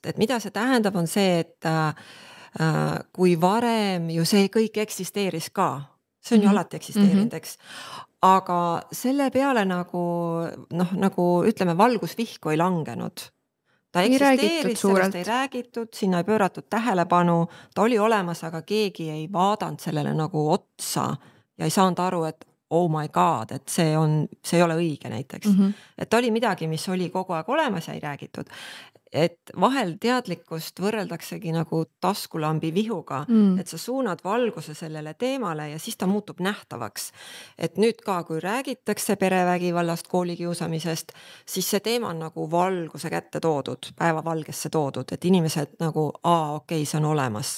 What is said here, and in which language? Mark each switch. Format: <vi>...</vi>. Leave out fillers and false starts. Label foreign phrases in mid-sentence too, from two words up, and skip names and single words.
<et>Et mida see tähendab, on see, et kui varem ju see kõik eksisteeris ka, see on ju alati eksisteerinud, eks, aga selle peale nagu ütleme, valgusvihku ei langenud. Ta eksisteeris, sellest ei räägitud, sinna ei pööratud tähelepanu, ta oli olemas, aga keegi ei vaadanud sellele nagu otsa ja ei saanud aru, et</et> <en>oh my god,</en> <et>et see ei ole õige näiteks. Et ta oli midagi, mis oli kogu aeg olemas ja ei räägitud. Et vahel teadlikkust võrreldaksegi nagu taskulambi vihuga, et sa suunad valguse sellele teemale ja siis ta muutub nähtavaks. Et nüüd ka, kui räägitakse perevägivallast, koolikiusamisest, siis see teema on nagu valguse kätte toodud, päevavalgesse toodud, et inimesed nagu, okei, see on olemas.</et>